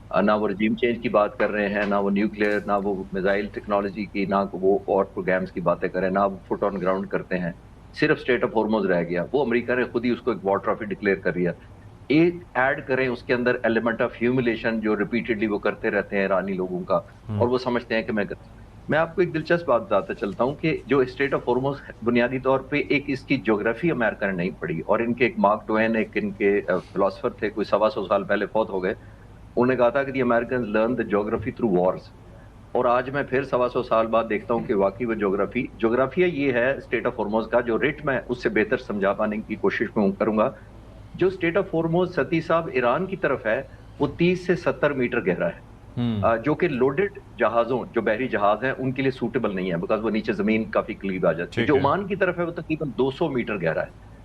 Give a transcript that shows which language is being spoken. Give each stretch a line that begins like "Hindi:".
Urdu: نہ وہ regime change کی بات کر رہے ہیں، نہ وہ نیوکلیئر، نہ وہ میزائل ٹیکنالوجی کی، نہ وہ اور پروگرامز کی باتیں کر رہے ہیں، نہ وہ فٹ آن گراؤنڈ کرتے ہیں۔ صرف اسٹریٹ آف ہارموز رہ گیا، وہ امریکہ نے خود ہی اس کو ایک وار ٹرافی ڈکلیئر کر دیا۔ ایک ایڈ کریں اس کے اندر ایلیمنٹ آف ہیوملیشن جو ریپیٹڈلی وہ کرتے رہتے ہیں ایرانی لوگوں کا، اور وہ سمجھتے ہیں کہ میں میں آپ کو ایک دلچسپ بات بتاتا چلتا ہوں کہ جو اسٹریٹ آف ہارموز بنیادی طور پہ ایک اس کی جغرافی امریکہ نے نہیں پڑھی، اور ان کے ایک مارک ٹوین ایک ان کے فلاسفر تھے، کوئی 125 سال پہلے فوت ہو گئے. انہوں نے کہا تھا کہ
English: The Americans learn the geography through wars.
Urdu: اور آج میں پھر 125 سال بعد دیکھتا ہوں کہ واقعی وہ جغرافیہ یہ ہے اسٹریٹ آف ہارموز کا، جو ریٹ میں اس سے بہتر سمجھا پانے کی کوشش میں کروں گا. جو اسٹریٹ آف ہارموز ستی صاحب ایران کی طرف ہے وہ 30 سے 70 میٹر گہرا ہے، جو کہ لوڈڈ جہازوں جو بحری جہاز ہیں ان کے لیے سوٹیبل نہیں ہے، بیکاز وہ نیچے زمین کافی قریب آ جاتی ہے. جو عمان کی طرف ہے وہ تقریباً 200 میٹر گہرا ہے.